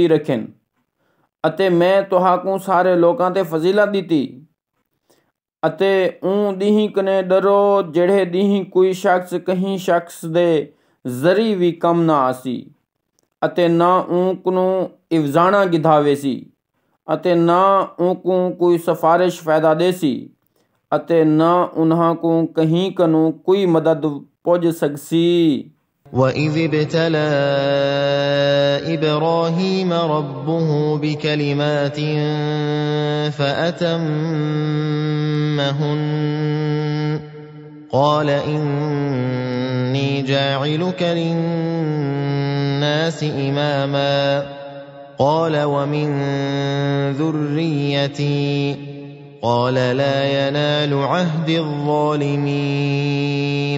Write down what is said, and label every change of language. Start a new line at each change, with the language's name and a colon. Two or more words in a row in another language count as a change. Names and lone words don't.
Saraiki: रखें अते मैं तुहाकू सारे लोकां ते फजीलत दीती अते ऊँ दीही कने डरो जेड़े दीही कोई शख्स कहीं शख्स दे जरी भी कम ना आसी अते ना ऊँकनू इवजाना गिधावेसी अते ना ऊँकू कोई सिफारिश फायदा देसी अते ना उन्हां को कहीं कनू कोई मदद पुज सकसी।
Arabic: وَإِذِ ابْتَلَى إِبْرَاهِيمَ رَبُّهُ بِكَلِمَاتٍ فَأَتَمَّهُنَّ قَالَ إِنِّي جَاعِلُكَ لِلنَّاسِ إِمَامًا قَالَ وَمِن ذُرِّيَّتِي قَالَ لَا يَنَالُ عَهْدِ الظَّالِمِينَ.